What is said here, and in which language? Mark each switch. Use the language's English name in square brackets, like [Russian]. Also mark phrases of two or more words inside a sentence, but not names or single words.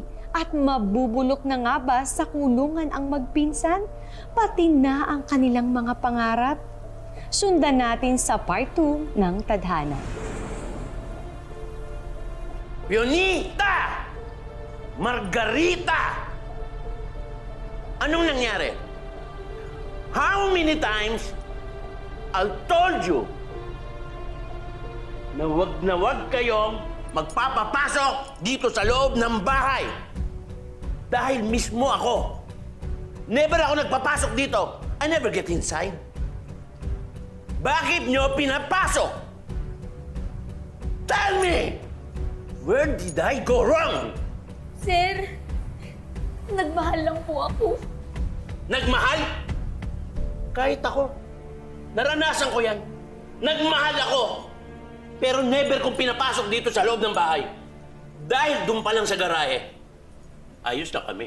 [Filipino] At mabubulok na nga ba sa kulungan ang magpinsan? Pati na ang kanilang mga pangarap? Sundan natin sa part 2 ng Tadhana. Pionita! Margarita! Anong nangyari? [English] How many times I told you [Filipino] na wag kayong magpapapasok dito sa loob ng bahay? Dahil mismo ako. Never ako nagpapasok dito. [English] I never get inside. [Filipino] Bakit nyo pinapasok? [English] Tell me! Where did I go wrong? [Filipino] Sir, nagmahal lang po ako. Nagmahal? Kahit ako. Naranasan ko yan. Nagmahal ako. Pero never kong pinapasok dito sa loob ng bahay. Dahil doon pa lang sa garahe, ayos na kami.